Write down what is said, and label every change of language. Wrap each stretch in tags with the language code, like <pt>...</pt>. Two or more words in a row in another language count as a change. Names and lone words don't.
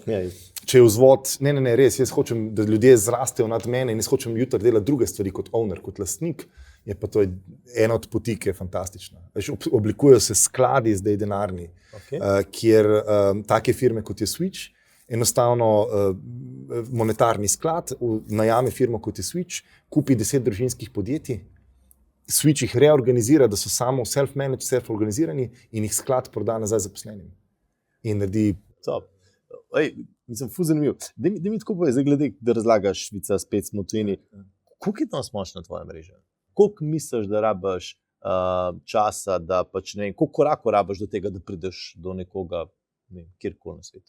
<sl>Če je vzvod, ne, res, jaz hočem, da ljudje zrastejo nad mene in jaz hočem jutri delati druge stvari kot owner, kot lastnik, je pa to ena od poti, ki je fantastična. Oblikujejo se skladi zdaj denarni, kjer take firme kot je Switch, enostavno monetarni sklad najame firmo kot je Switch, kupi 10 družinskih podjetij, Switch jih reorganizira, da so samo self-managed, self-organizirani in jih sklad proda nazaj zaposlenim. In naredi... Mislim, ful zanimivo. Da mi tako povej, zdaj glede, da razlagaš Švica, spet smo tujini. Koliko je danes močna tvoja mreža? Koliko misliš, da rabiš časa, da pač ne vem, koliko korakov rabiš do tega, da prideš do nekoga, ne vem, kjerkoli na svetu?</sl>